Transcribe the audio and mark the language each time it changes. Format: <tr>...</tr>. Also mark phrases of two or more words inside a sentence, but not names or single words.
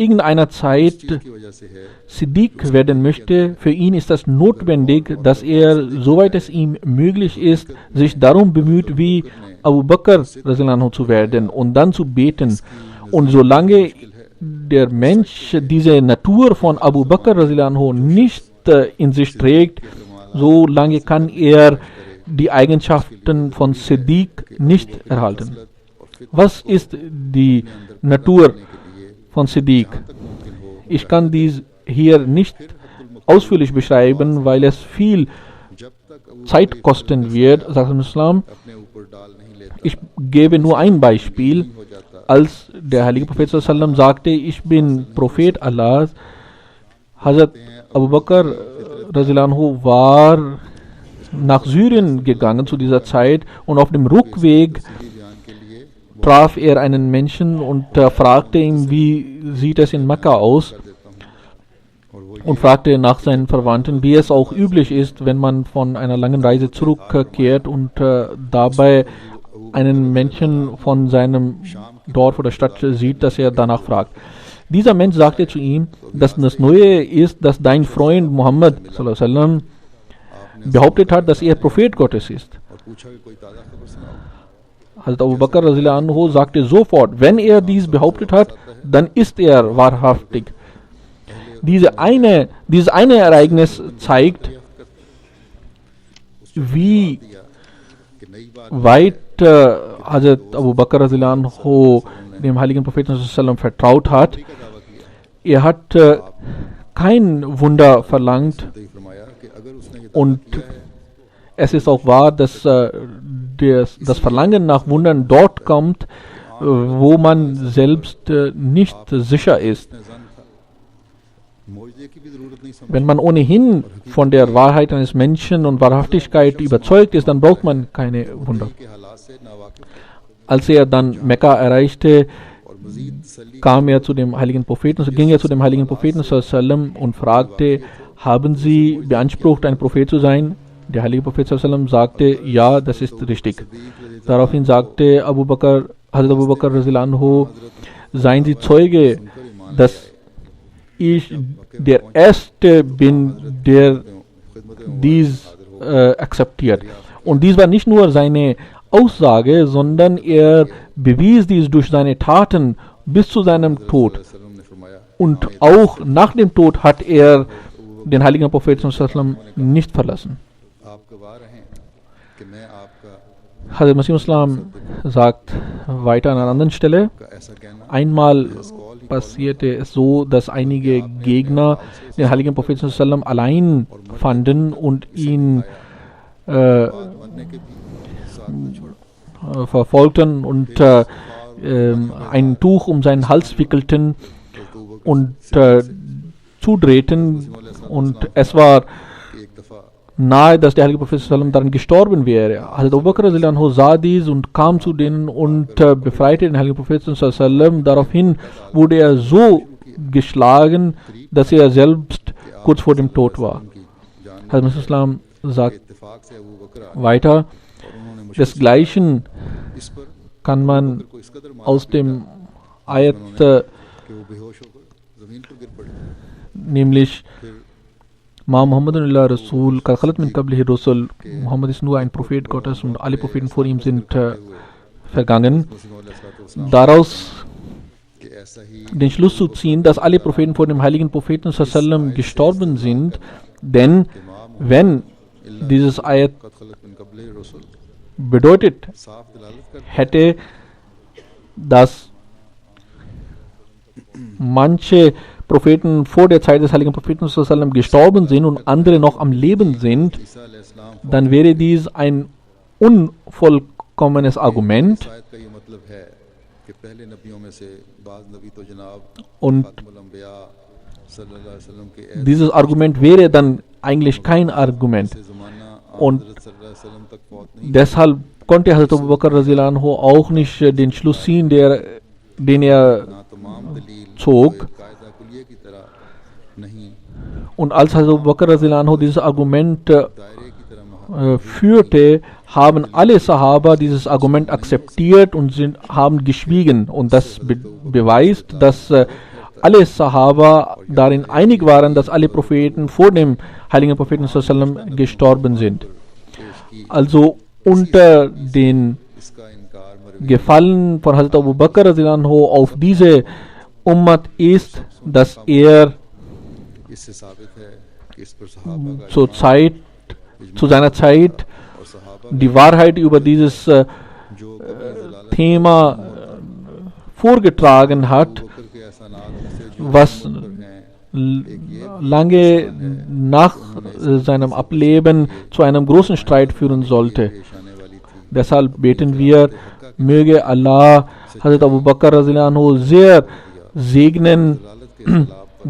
<de>irgendeiner Zeit</de> <ur>چیز کی وجہ سے ہے</ur> <de>Siddiq werden möchte, für ihn ist das notwendig, dass er, soweit es ihm möglich ist, sich darum bemüht, wie Abu Bakr</de> <ar>رضي الله عنه</ar> <de>zu werden und dann zu beten. Und solange der Mensch diese Natur von Abu Bakr</de> <ar>رضي الله عنه</ar> <de>nicht in sich trägt, solange kann er die Eigenschaften von Siddiq nicht erhalten. Was ist die Natur von Siddiq? Ich kann dies hier nicht ausführlich beschreiben, weil es viel</de> <ur>جب تک ابو</ur> <de>Zeit kosten wird, sagt der Islam.</de> <ur>اپنے اوپر ڈال نہیں لیتا</ur> <de>Ich gebe nur ein Beispiel.</de> <ur>ہو جاتا</ur> <de>Als der heilige Prophet sallam sagte, ich bin Prophet Allahs, Hazrat Abu Bakr</de> <ar>رضي الله عنه</ar> <de>war nach Syrien gegangen zu dieser Zeit, und auf dem Rückweg</de> <ur>صحیح بیان کے لیے</ur> <de>traf er einen Menschen und fragte ihn, wie sieht es in Mekka aus,</de> <ur>کر دیتا ہوں اور وہ</ur> <de>und fragte nach seinen Verwandten, wie es auch üblich ist, wenn man von einer langen Reise zurückkehrt und dabei einen Menschen von seinem Dorf oder Stadt sieht, dass er danach fragt. Dieser Mensch sagte zu ihm, dass das Neue ist, dass dein Freund Muhammad</de> <ar>صلى الله عليه وسلم</ar> <de>behauptet hat, dass er Prophet Gottes ist.</de> <ur>اور پوچھا کہ کوئی تازہ خبر سناؤ</ur> <de>Hazrat Abu Bakr</de> <ar>رضي الله عنه</ar> <de>sagte sofort, wenn er dies behauptet hat, dann ist er wahrhaftig. Dieses eine Ereignis zeigt, wie</de> <ur>دیا کہ نئی بات</ur> <de>weit Hazrat Abu Bakr</de> <ar>رضي الله عنه</ar> <de>dem heiligen Propheten</de> <ar>صلى الله عليه وسلم</ar> <de>vertraut hat.</de> <ur>کا دعویٰ کیا</ur> <de>Er hat kein Wunder verlangt,</de> <ur>تو یہ فرمایا کہ اگر اس نے یہ</ur> <de>und</de> <ur>دعویٰ کیا ہے</ur> <de>es ist auch wahr, dass das Verlangen nach Wundern dort kommt, wo man selbst nicht sicher ist.</de> <ur>اس نے ظن تھا معجزے کی بھی ضرورت نہیں سمجھ</ur> <de>Wenn man ohnehin von der Wahrheit eines Menschen und Wahrhaftigkeit überzeugt ist, dann braucht man keine Wunder.</de> <ur>کے حالات سے ناواقف ہے</ur> <de>Als er dann Mekka erreichte,</de> <ur>اور مزید تسلی</ur> <de>kam er zu dem heiligen Propheten, so ging er zu dem heiligen Propheten</de> <ar>صلى الله عليه وسلم</ar> <de>und fragte, haben Sie beansprucht, ein Prophet zu sein? Der heilige Prophet</de> <ar>صلى الله عليه وسلم</ar> <de>sagte, ja, das ist richtig. Daraufhin sagte Hazrat Abu Bakr</de> <ar>رضي الله عنه,</ar> <de>seien Sie Zeuge, dass ich der Erste bin, der dies akzeptiert. Und dies war nicht nur seine Aussage, sondern er bewies dies durch seine Taten bis zu seinem Tod.</de> <ur>وسلم نے فرمایا</ur> <de>Und auch nach dem Tod hat er den heiligen Propheten sallam nicht verlassen.</de> <ur>آپ گواہ رہیں کہ میں آپ کا</ur> <de>Hazrat Masih Islam sagt weiter an einer anderen Stelle,</de> <ur>کا ایسا کہنا</ur> <de>einmal passierte es so, dass einige Gegner den heiligen Propheten sallam allein fanden und ihn</de> <ur>بننے کے بھی ساتھ نہ چھوڑا</ur> <de>verfolgten und ein Tuch um seinen Hals wickelten und zudrehten, und es war</de> <ur>کہ ایک دفعہ</ur> <de>nahe, dass der heilige Prophet sallam daran gestorben wäre. Hazrat Abu Bakr</de> <ar>رضي الله عنه</ar> <de>sah dies und kam zu denen und befreite den heiligen Propheten sallam. Daraufhin wurde er so geschlagen, dass er selbst kurz vor dem Tod war.</de> <ur>ان کی جان</ur> <de>Hazrat Masih Islam sagt</de> <ur>اتفاق سے ابو بکر</ur> <de>weiter,</de> <ur>اور انہوں نے مجھے</ur> <de>desgleichen</de> <ur>اس پر</ur> <de>kann man</de> <ur>کو اس قدر مارا</ur> <de>aus dem Ayat,</de> <ur>کہ وہ بے ہوش ہو کر زمین پر گر پڑے</ur> <de>nämlich</de> <ur>پھر</ur> <ar>ما محمد إلا رسول قد خلت من قبله الرسل,</ar> <de>Muhammad ist nur ein Prophet Gottes und alle Propheten vor ihm sind vergangen. Daraus</de> <ur>کہ ایسا ہی</ur> <de>den Schluss zu ziehen, dass alle Propheten vor dem heiligen Propheten sallam gestorben sind, denn wenn dieses Ayat</de> <ar>قد خلت من قبله رسل</ar> <de>bedeutet</de> <ur>صاف دلالت کرتا</ur> <de>hätte, dass manche Propheten vor der Zeit des heiligen Propheten sallam gestorben sind und andere noch am Leben sind,</de> <ur>ہے عیسیٰ علیہ السلام</ur> <de>dann wäre dies ein unvollkommenes Argument</de> <ur>شاید کا یہ مطلب ہے کہ پہلے نبیوں میں سے بعض نبی تو جناب</ur> <de>und</de> <ur>خاتم الانبیاء</ur> <ar>صلى الله عليه وسلم</ar> <ur>کے ایسے</ur> <de>dieses Argument wäre dann eigentlich kein Argument.</de> <ur>زمانہ</ur> <de>Und</de> <ur>حضرت</ur> <ar>صلى الله عليه وسلم</ar> <ur>تک پہنچ نہیں</ur> <de>deshalb konnte Hazrat Abu Bakr</de> <ar>رضي الله عنه</ar> <de>auch nicht den Schluss ziehen, den er</de> <ur>نا تمام دلیل</ur> <de>zog.</de> <ur>قاعدہ کلیہ کی طرح نہیں</ur> <de>Und als Hazrat Abu Bakr</de> <ar>رضي الله عنه</ar> <de>dieses Argument</de> <ur>دائرے کی طرح</ur> <de>führte, haben alle Sahaba dieses Argument akzeptiert und haben geschwiegen. Und das beweist, dass alle Sahaba darin einig waren, dass alle Propheten vor dem heiligen Propheten sallam gestorben sind. Also unter den</de> <ur>اس کا انکار مروی</ur> <de>Gefallen von Hazrat Abu Bakr</de> <ar>رضي الله عنه</ar> <de>auf diese Ummat ist, dass er</de> <ur>اس سے ثابت ہے کہ اس پر صحابہ کا</ur> <de>zur Zeit, zu seiner Zeit</de> <ur>اور صحابہ</ur> <de>die Wahrheit über dieses</de> <ur>جو کبھی ضلالت</ur> <de>Thema vorgetragen hat,</de> <ur>بکر کے احسانات میں سے جو</ur> <de>was</de> <ur>ہیں</ur> <de>lange nach seinem Ableben zu einem großen Streit führen sollte.</de> <ur>پیش آنے والی تھی</ur> <de>Deshalb beten wir, möge Allah Hazrat Abu Bakr</de> <ar>رضي الله عنه</ar> <de>sehr segnen,</de> <ur>ضلالت کے خلاف پر</ur>